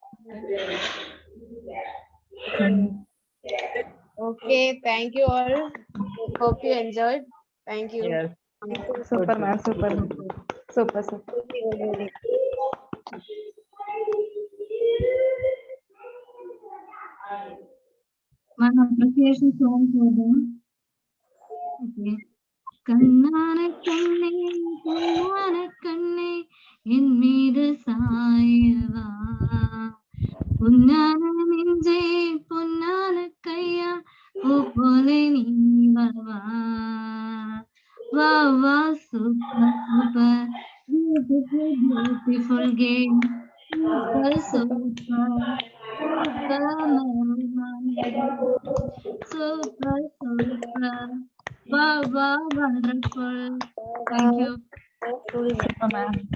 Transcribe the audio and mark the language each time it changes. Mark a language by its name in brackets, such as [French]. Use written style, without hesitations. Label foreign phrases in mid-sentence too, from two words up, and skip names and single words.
[English] Okay, thank you all. Hope you enjoyed. Thank you. Yes. Super, ma'am. Super. Super, super. One appreciation song for them. [Tamil] Okay. கண்ணான கண்ணே, என் மீது சாயவா, പുന്നാന நெஞ்சே பொன்னான கைய பூ போலே நீ வா வா வா [English] super super beautiful game super super super super [Tamil] வா வா വണ്ടർഫുൾ. [English] Thank you. Super, ma'am.